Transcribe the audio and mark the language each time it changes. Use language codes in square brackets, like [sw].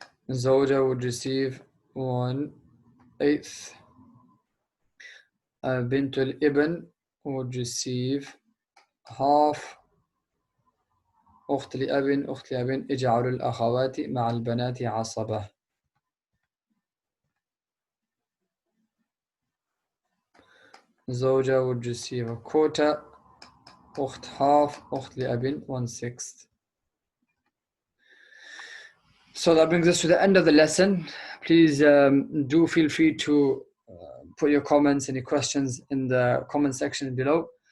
[en] Zawja would receive 1/8. Bint al-ibn would receive half. [ar] أخت لأب اجعلوا الأخوات مع البنات عصبة. [en] Zawja would receive a quarter, أخت half, أخت لأب 1/6. So that brings us to the end of the lesson. Please do feel free to put your comments, any questions in the comment section below.